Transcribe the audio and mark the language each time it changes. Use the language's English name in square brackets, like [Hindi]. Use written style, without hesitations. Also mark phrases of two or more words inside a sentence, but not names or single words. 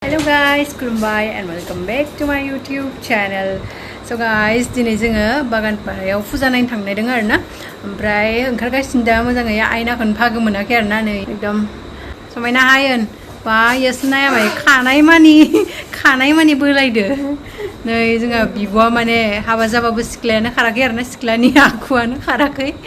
[English] Hello guys, खुलुमबाय and welcome back to my YouTube channel. So guys, [Bodo] दिनै जोङो बागानपारायाव फुजा नायनो थांनायदों आरोना। ओमफ्राय ओंखारगासिनो दा मोजाङै आयनाखौनो भागो मोनाखै आरोना नै एकदम समायना हायोन बा यसनाया माने खानाय मानि बोलायदो। नै जोंहा बिब'आ माने हाबा जाबाबो सिख्लायानो खाराखै आरोना सिख्लानि आखुआनो खाराखै।